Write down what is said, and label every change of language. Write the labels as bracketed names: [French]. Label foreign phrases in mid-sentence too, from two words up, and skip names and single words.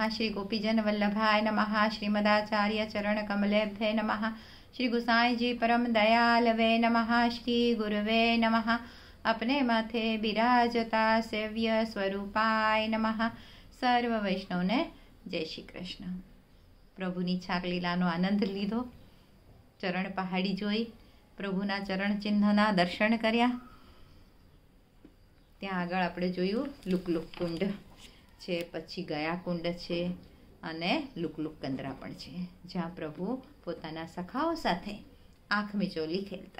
[Sanskrit] श्री गोपीजन वल्लभाय नमः। श्रीमदाचार्य चरण कमलेभ्ये नमः। श्री गुसाई जी परम दयालवे नमः। श्री गुरुवे नमः। [Gujarati] અપને માથે બિરાજતા [Sanskrit] सेव्य स्वरूपाय नमः। [Gujarati] સર્વ વૈષ્ણવને જય શ્રી કૃષ્ણ। પ્રભુની છાક લીલાનો આનંદ લીધો, ચરણ પહાડી જોઈ, પ્રભુના ચરણ ચિહ્નના દર્શન કર્યા. ત્યાં આગળ આપણે જોયું લુકલુક કુંડ છે, પછી ગયા કુંડ છે અને લુકલુક કંદરા પણ છે, જ્યાં પ્રભુ પોતાના સખાઓ સાથે આંખ મિચોલી ખેલતા.